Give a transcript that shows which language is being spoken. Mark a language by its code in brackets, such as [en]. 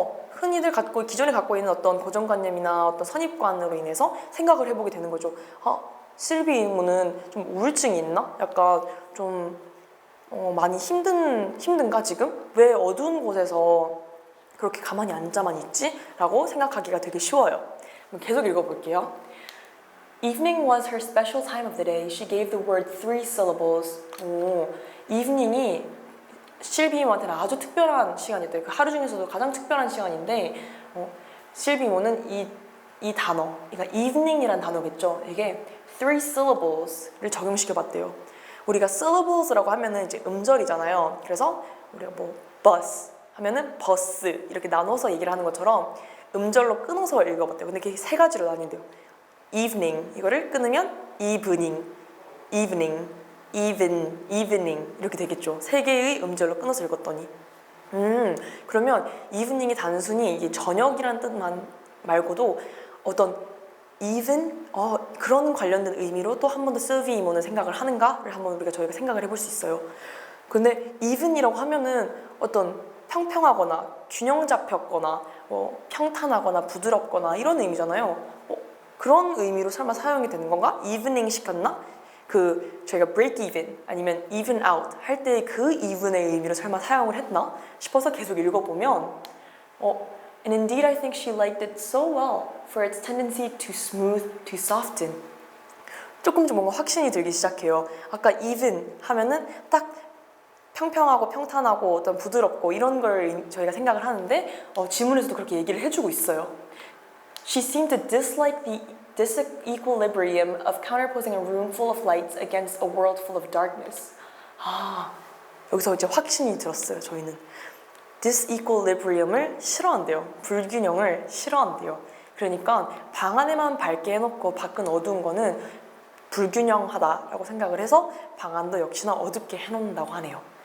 [ko] 흔히들 기존에 갖고 있는 어떤 고정관념이나 어떤 선입관으로 인해서 생각을 해보게 되는 거죠. 실비 이모는 좀 우울증이 있나? 약간 좀 많이 힘든가 지금? 왜 어두운 곳에서 그렇게 가만히 앉아만 있지? 라고 생각하기가 되게 쉬워요. 계속 읽어볼게요. [en] Evening was her special time of the day. She gave the word 3 syllables. [ko] evening이 실비 이모한테는 아주 특별한 시간이었대요. 그 하루 중에서도 가장 특별한 시간인데 실비 이모는 이 단어, 그러니까 evening이란 단어겠죠. 이게 3 syllables를 적용시켜봤대요. 우리가 syllables라고 하면은 이제 음절이잖아요. 그래서 우리가 bus 하면은 버스 이렇게 나눠서 얘기를 하는 것처럼 음절로 끊어서 읽어봤대요. 근데 그게 세 가지로 나뉜대요. evening 이거를 끊으면 evening, evening, evening 이렇게 되겠죠. 세 개의 음절로 끊어서 읽었더니 그러면 evening이 단순히 이게 저녁이란 뜻만 말고도 어떤 even 그런 관련된 의미로 또 한 번 더 실비 이모는 생각을 하는가를 한번 저희가 생각을 해볼 수 있어요. 근데 even이라고 하면은 어떤 평평하거나 균형 잡혔거나 평탄하거나 부드럽거나 이런 의미잖아요. 그런 의미로 설마 사용이 되는 건가? evening 시켰나? 저희가 break even 아니면 even out 할 때 그 even의 의미로 설마 사용을 했나 싶어서 계속 읽어보면 [en] And indeed I think she liked it so well for its tendency to smooth, to soften. [ko] 조금 좀 뭔가 확신이 들기 시작해요. 아까 even 하면은 딱 평평하고 평탄하고 어떤 부드럽고 이런 걸 저희가 생각을 하는데 지문에서도 그렇게 얘기를 해주고 있어요. [en] She seemed to dislike the disequilibrium of counterposing a room full of lights against a world full of darkness. [ko] 여기서 이제 확신이 들었어요. 저희는 disequilibrium을 싫어한대요. 불균형을 싫어한대요. 그러니까 방 안에만 밝게 해놓고 밖은 어두운 거는 불균형하다라고 생각을 해서 방 안도 역시나 어둡게 해놓는다고 하네요.